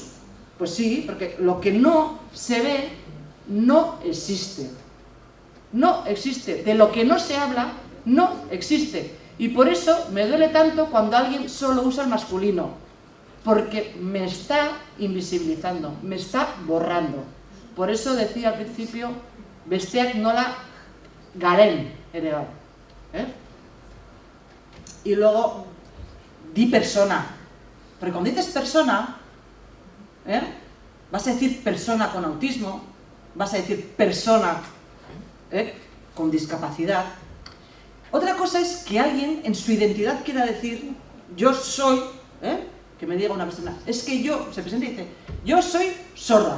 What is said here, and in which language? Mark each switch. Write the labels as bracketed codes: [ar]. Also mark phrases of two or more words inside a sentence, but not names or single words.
[es] Pues sí, porque lo que no se ve no existe. No existe. De lo que no se habla, no existe. Y por eso me duele tanto cuando alguien solo usa el masculino. Porque me está invisibilizando, me está borrando. Por eso decía al principio, [eu] besteak nola garen ere bai. [es] Y luego, di persona. Porque cuando dices persona, vas a decir persona con autismo, vas a decir persona con discapacidad. Otra cosa es que alguien en su identidad quiera decir yo soy, que me diga una persona, es que se presenta y dice, yo soy sorda.